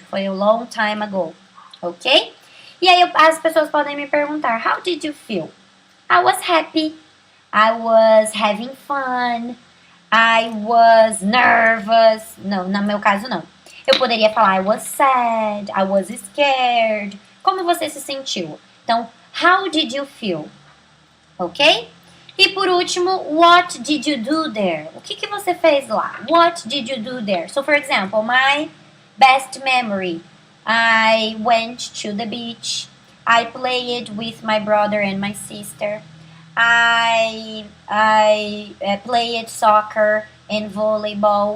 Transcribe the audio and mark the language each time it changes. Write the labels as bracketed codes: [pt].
[pt] Foi [en] a long time ago, [pt] ok? E aí as pessoas podem me perguntar, [en] how did you feel? I was happy, I was having fun, I was nervous. [pt] Não, no meu caso não. Eu poderia falar [en] I was sad, I was scared. [pt] Como você se sentiu? Então, [en] how did you feel? [pt] Ok? E por último, [en] what did you do there? [pt] O que você fez lá? [en] What did you do there? So, for example, my best memory. I went to the beach. I played with my brother and my sister. I played soccer and volleyball.